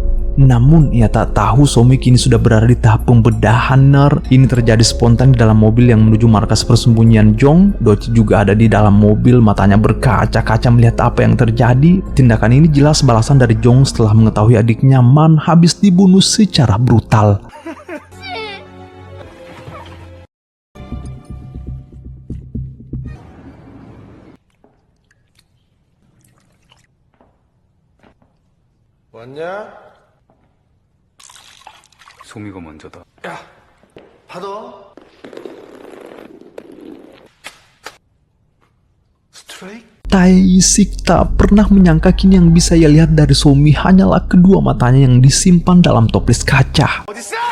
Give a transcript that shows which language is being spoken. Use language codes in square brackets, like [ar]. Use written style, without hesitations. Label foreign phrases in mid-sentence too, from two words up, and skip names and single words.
[id] Namun ia tak tahu Somi kini sudah berada di tahap pembedahan. Ini terjadi spontan di dalam mobil yang menuju markas persembunyian Jong. Doci juga ada di dalam mobil, matanya berkaca-kaca melihat apa yang terjadi. Tindakan ini jelas balasan dari Jong setelah mengetahui adiknya Man habis dibunuh secara brutal. [ko] 왔냐? 소미가 먼저다. 야, 받아. 스트레이트? [id] Taesik tak pernah menyangka kini yang bisa ia lihat dari Somi hanyalah kedua matanya yang disimpan dalam toples kaca. [ko] 어딨어?